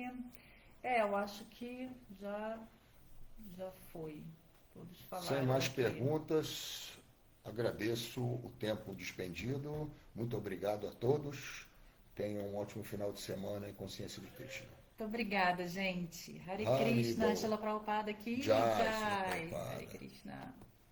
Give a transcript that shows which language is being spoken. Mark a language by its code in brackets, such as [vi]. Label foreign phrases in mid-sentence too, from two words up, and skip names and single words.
[pt] Eu acho que já foi. Todos falaram. Sem mais aqui. perguntas, agradeço o tempo despendido. Muito obrigado a todos. Tenham um ótimo final de semana em consciência de Krishna. Muito obrigada, gente. Hare Hare Krishna, Bol. Srila Prabhupada aqui. Jai, Srila Prabhupada. Hare Krishna.